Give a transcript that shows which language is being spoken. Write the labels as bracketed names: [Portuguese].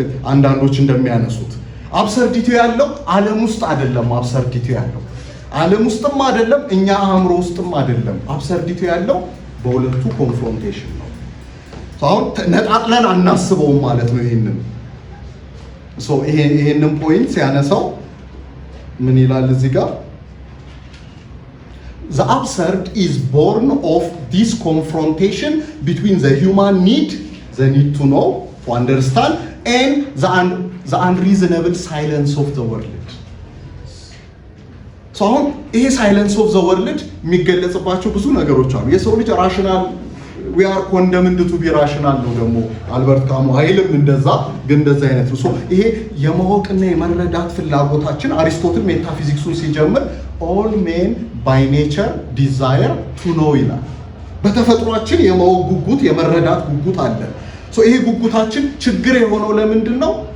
[Amharic] አንዳንዶች እንደሚያነሱት አብሰርዲቲው ያለው ዓለም ውስጥ አይደለም። አብሰርዲቲው ያለው ዓለም ውስጥም አይደለም፣ እኛ አእምሮ ውስጥም አይደለም። አብሰርዲቲው ያለው በሁለቱ ኮንፍሮንቴሽን ነው። አሁን ነጣጥለን አናስበውም ማለት ነው። ይሄንን ፖይንት ሲያነሳው ምን ይላል እዚህ ጋር? [English] The absurd is born of this confrontation between the human need, the need to know, to understand, and the unreasonable silence of the world. [Amharic] አሁን ይሄ ሳይለንስ ኦፍ ዘ ወርልድ የሚገለጽባቸው ብዙ ነገሮች አሉ። የሰው ልጅ ራሽናል [English] we are condemned to be rational [Amharic] ነው ደግሞ አልበርት ካሙ ኃይልም እንደዛ ግን እንደዛ አይነት ነው። ይሄ የማወቅና የመረዳት ፍላጎታችን አሪስቶትል ሜታፊዚክሱን ሲጀምር [English] all men by nature desire to know [Amharic] ይላል። በተፈጥሯችን የማወቅ ጉጉት የመረዳት ጉጉት አለ። ይሄ ጉጉታችን ችግር የሆነው ለምንድን ነው?